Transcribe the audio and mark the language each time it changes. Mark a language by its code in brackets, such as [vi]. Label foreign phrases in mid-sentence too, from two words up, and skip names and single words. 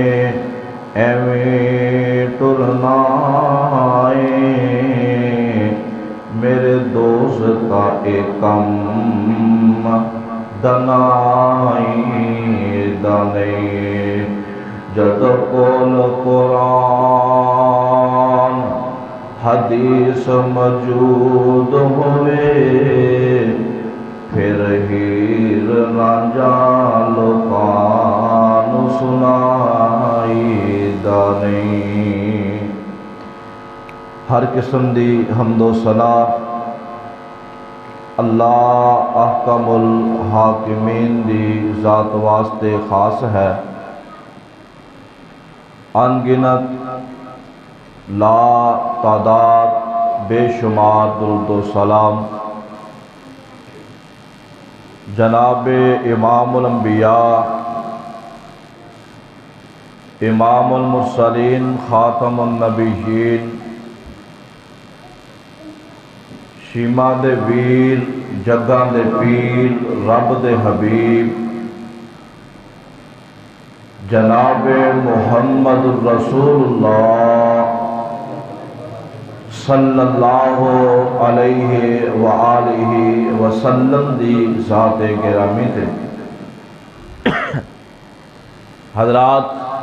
[pa] ایویں ٹرنا ہے، میرے دوستا کم دنائی دا نہیں، جد کول قرآن حدیث موجود ہوئے پھر ہیر رانجھا لوکاں نوں سنائی دا نہیں۔ ہر قسم دی حمد و ثنا اللہ احکم الحاکمین دی ذات واسطے خاص ہے۔ ان گنت لا تعداد بے شمار درود و سلام جناب امام الانبیاء امام المرسلین خاتم النبیین شیما دے ویر جگاں دے پیر رب دے حبیب جناب محمد رسول اللہ [ar] صلی اللہ علیہ وآلہ وسلم [pa] دی ذات گرامی تے حضرات